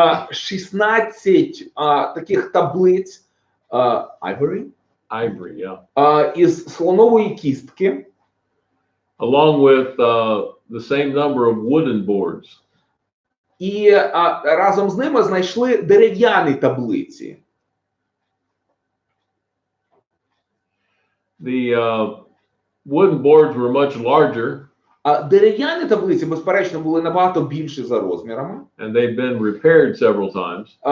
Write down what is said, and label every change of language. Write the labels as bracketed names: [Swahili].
[Ukrainian] 16 таких таблиць ivory, [English] yeah, [Ukrainian] із слонової кістки, [English] along with the same number of wooden boards. [Ukrainian] І разом з ними знайшли дерев'яні таблиці. [English] The wooden boards were much larger. [Ukrainian] Дерев'яні таблиці, безперечно, були набагато більші за розмірами. [English] And they've been repaired several times.